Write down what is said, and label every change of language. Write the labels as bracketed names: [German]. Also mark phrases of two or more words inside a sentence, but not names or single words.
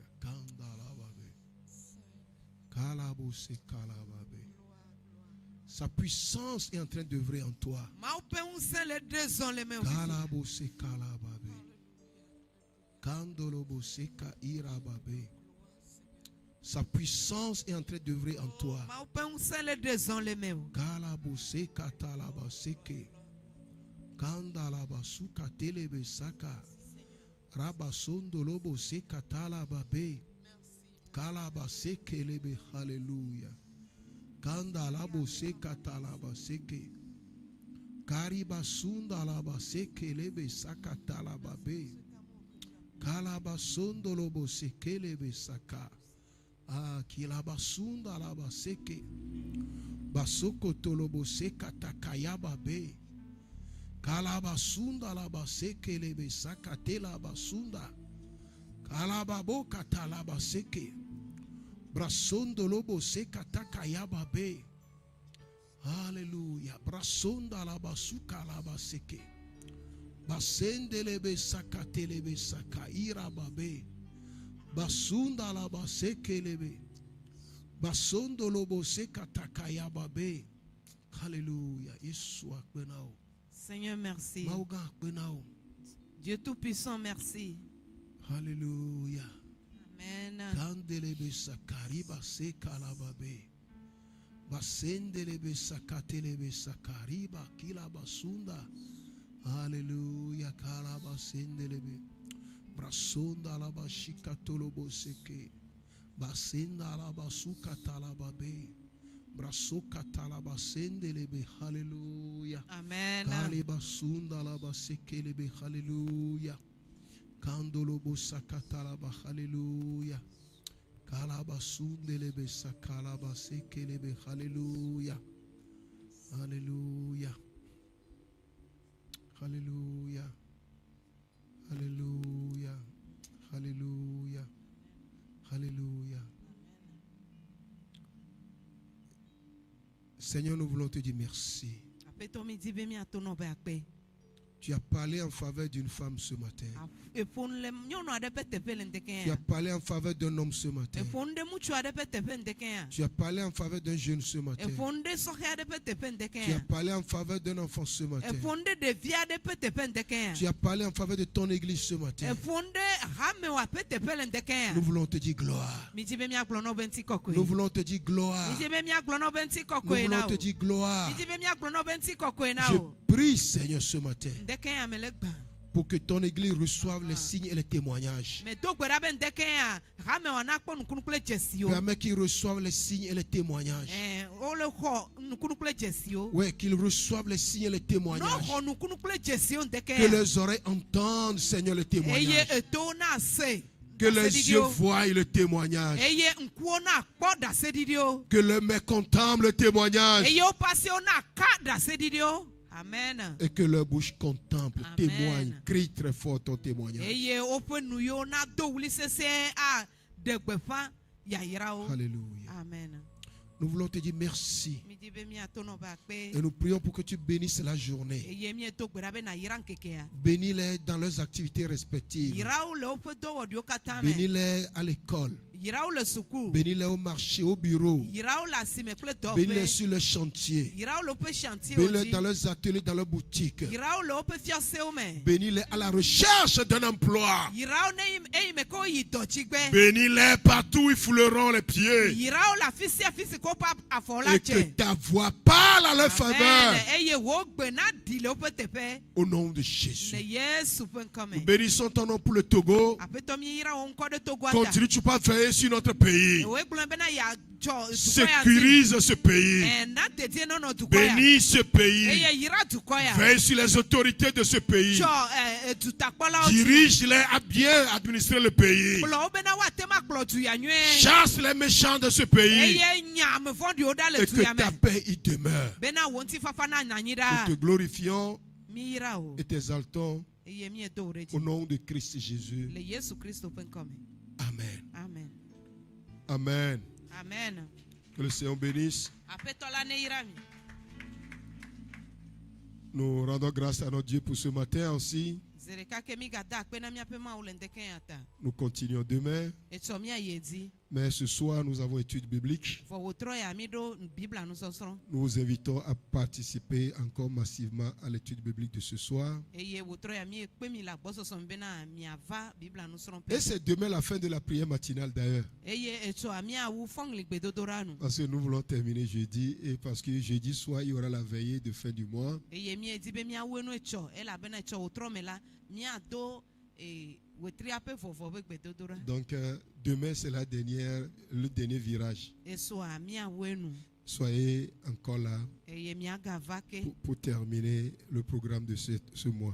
[French] Sa puissance est en train d'œuvrer en toi. Sa puissance est en train d'œuvrer en toi. Hallelujah. Kandalabo seka talaba seke. Kariba sunda laba seke lebe saka talaba be. Kalaba sondo lobo seke lebe saka. Ah, kilaba sunda laba seke. Basoko tolobo seka takayaba be. Kalaba sunda laba seke lebe saka telaba sunda. Kalaba boka talaba seke. Brasondo lobo seka takayaba be. Alléluia. Brasonda la basuka la baseke. Basende lebe saka telebe saka iraba be. Basunda la baseke lebe. Basondo lobo seka takayaba be. Alléluia. Yesu akbenao. Seigneur, merci. Mauga akbenao. Dieu Tout-Puissant, merci. Alléluia. Amen. Kandelebe sakariba sekalababe. Basendelebe sakatelebe sakariba kilabasunda. Alléluia. Kalabasendelebe. Brasonda laba shikatolobo seke. Basenda laba sukatalababe. Brasoka talaba sendelebe. Alléluia. Amen. Kalibasunda laba sekelebe. Alléluia. Kandolobo sakatalaba, hallelujah. Kalaba sundelebe sakalaba sekelebe, hallelujah. Hallelujah. Hallelujah. Hallelujah. Hallelujah. Hallelujah. Seigneur, nous voulons te dire merci. Tu as parlé en faveur d'une femme ce matin. [Ewe] Efon le nyɔnu aɖe ƒe teƒe le ŋkeke [French] Tu [Ewe] ya. [French] as parlé en faveur d'un homme ce matin. [Ewe] Efon ɖe ŋutsu aɖe ƒe teƒe ŋkeke ya. [French] Tu as parlé en faveur d'un jeune ce matin. [Ewe] Efon ɖe sɔhɛ aɖe ƒe teƒe ŋkeke [French] Tu [Ewe] ya. [French] as parlé en faveur d'un enfant ce matin. [Ewe] Efon ɖe ɖevi aɖe ƒe teƒe ŋkeke ya. [French] Tu as parlé en faveur de ton église ce matin. [Ewe] Efon ɖe hamewa ƒe teƒe le ŋkeke ya. [French] Nous voulons te dire gloire. [Ewe] Midzi be miagblɔ n'obe ŋuti kɔkɔe. [French] Nous voulons te dire gloire. [Ewe] Midzi be miagblɔ n'obe ŋuti [French] Nous [Ewe] kɔkɔe na [French] voulons te [Ewe] o. [French] dire gloire. [Ewe] Midzi be miagblɔ n'obe ŋuti kɔkɔe na [French] Je [Ewe] o. [French] prie, Seigneur, ce matin, [Ewe] Ŋkeke ya me le gbã. [French] pour que ton église reçoive les signes et les témoignages. [Ewe] Me do gbe ɖa be ŋkeke ya hamewa nakpɔ nukunu kple dzesiwo. [French] Permets qu'ils reçoivent les signes et les témoignages. [Ewe] Wole xɔ nukunu kple dzesiwo. [French] Oui, qu'ils reçoivent les signes et les témoignages. [Ewe] N'oxɔ nukunu kple dzesiwo ŋkeke [French] Que [Ewe] ya. [French] leurs oreilles entendent, Seigneur, les [Ewe] Eye [French] témoignages. [Ewe] etowo na se. [French] Que les yeux [Ewe] Daseɖiɖiwo. [French] voient le témoignage. [Ewe] Eye ŋkuwo na kpɔ daseɖiɖiwo. [French] Que leurs mains contemplent le témoignage. [Ewe] Eye woƒe asiwo na ka daseɖiɖiwo. [French] Amen. Et que leur bouche contemple, Amen. témoigne, crie très fort ton témoignage. [Ewe] Eye woƒe nu yiwo na do wuli sesẽ a ɖe gbeƒã yayrawo. [French] Alléluia. Amen. Nous voulons te dire merci. [Ewe] Midi be miato nɔƒe akpe. [French] Et nous prions pour que tu bénisses la journée. [Ewe] Eye miedo gbe ɖa be nàyra ŋkekea. [French] Bénis-les dans leurs activités respectives. [Ewe] Yrawo le woƒe dɔwɔɖiwo katã me. [French] Bénis-les à l'école. [Ewe] Yrawo le suku. [French] Bénis-les au marché, au bureau. [Ewe] Yrawo le asime kple [French] Bénis-les [Ewe] dɔwɔƒe. [French] sur le chantier. [Ewe] Yrawo le woƒe chantier [French] Bénis-les dans [Ewe] dzi. [French] leurs ateliers, dans leurs boutiques. [Ewe] Yrawo le woƒe fiasewo me. [French] Bénis-les à la recherche d'un emploi. [Ewe] Yrawo ne eyi me ke woyi dɔdzigbe. [French] Bénis-les partout où ils fouleront les pieds. [Ewe] Yrawo le afi sia afi si ke woƒe afɔ la [French] Et que [Ewe] dze. [French] ta voix parle à leur faveur. Amen. [Ewe] Eye wo gbe na ɖi le woƒe teƒe. [French] Au nom de Jésus. [Ewe] Le Yesu ƒe ŋkɔ [French] Nous [Ewe] me. [French] bénissons ton nom pour le Togo. [Ewe] Aƒetɔ míyra wo ŋkɔ ɖe Togoa ta. [French] Continue, tu peux veiller sur notre pays. [Ewe] Woe gblɔ bena yeadzɔ dukɔ ya dzi. [French] Sécurise ce pays. [Ewe] Na dedie nɔnɔ dukɔ ya. [French] Bénis ce pays. [Ewe] Eye yra dukɔ ya. [French] Veille sur les autorités de ce pays. [Ewe] Tsɔ dutakpɔlawo dzi. [French] Dirige-les à bien administrer le pays. [Ewe] Kplɔ wo bena woate ma kplɔ du ya nyuie. [French] Chasse les méchants de ce pays. [Ewe] Eye nya ame vɔ̃ɖiwo ɖa le [French] Et [Ewe] du [French] que [Ewe] ya ta me. [French] paix y demeure. [Ewe] Bena wo ŋutifafa na nanyi [French] Nous [Ewe] ɖa. [French] te glorifions [Ewe] Míyra wo. [French] et t'exaltons [Ewe] Eye míedo wo ɖe [French] au [Ewe] dzi. [French] nom de Christ Jésus. [Ewe] Le Yesu Kristo ƒe ŋkɔ me. [French] Amen. Amen. Amen. Amen. Que le Seigneur bénisse. [Ewe] Aƒetɔ la ne yra mi. [French] Nous rendons grâce à notre Dieu pour ce matin aussi. [Ewe] Zi ɖeka ke migada akpe na míaƒe Mawu le ŋdeke ya ta. [French] Nous continuons demain. [Ewe] Etsɔ míayi dzi. [French] Mais ce soir, nous avons étude biblique. [Ewe] Vɔ wòtrɔ ya mi ɖo Biblia nusɔsrɔ̃. [French] Nous vous invitons à participer encore massivement à l'étude biblique de ce soir. [Ewe] Eye wòtrɔ ya mi ekpe mi le agbɔsɔsɔ me bena miava Biblia nusrɔ̃ [French] Et [Ewe] ƒe. [French] c'est demain la fin de la prière matinale d'ailleurs. [Ewe] Eye etsɔ miawu fɔŋli gbedodoɖa nu. [French] Parce que nous voulons terminer jeudi et parce que jeudi soir, il y aura la veillée de fin du mois. [Ewe] Eye miedi be miawoe no etsɔ elabena etsɔ wòtrɔ me la miado wetria ƒe vɔvɔ ƒe gbedodoɖa. [French] Donc demain, c'est le dernier virage. [Ewe] Esoa miawoe nu. [French] Soyez encore là [Ewe] Eye miagava ke [French] pour terminer le programme de ce mois.